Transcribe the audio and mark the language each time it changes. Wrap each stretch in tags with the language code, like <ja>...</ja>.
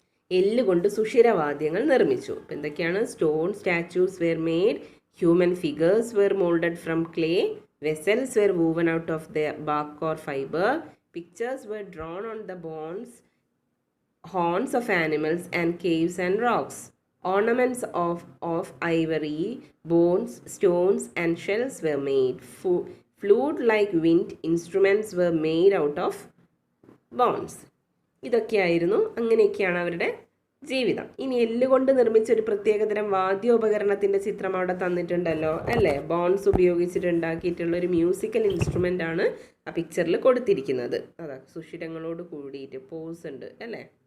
<ml>എല്ല് കൊണ്ട് സുഷിരവാദ്യങ്ങൾ നിർമ്മിച്ചു. അപ്പം എന്തൊക്കെയാണ്?</ml> <en>Stone statues were made, human figures were moulded from clay, vessels were woven out of the bark or fibre, pictures were drawn on the bones, horns of animals and caves and rocks. Ornaments of ivory, bones, stones and shells were made. Flute-like wind instruments were made out of bones.</en> <ml>ഇതൊക്കെയായിരുന്നു, അങ്ങനെയൊക്കെയാണ് അവരുടെ ജീവിതം. ഇനി എല്ലുകൊണ്ട് നിർമ്മിച്ച ഒരു പ്രത്യേകതരം വാദ്യോപകരണത്തിൻ്റെ ചിത്രം അവിടെ തന്നിട്ടുണ്ടല്ലോ അല്ലേ? ബോൺസ് ഉപയോഗിച്ചിട്ട് ഉണ്ടാക്കിയിട്ടുള്ള ഒരു മ്യൂസിക്കൽ ഇൻസ്ട്രുമെൻ്റ് ആണ് ആ പിക്ചറിൽ കൊടുത്തിരിക്കുന്നത്. അതാ സുഷിരങ്ങളോട് കൂടിയിട്ട് പോസ് ഉണ്ട് അല്ലേ?</ml>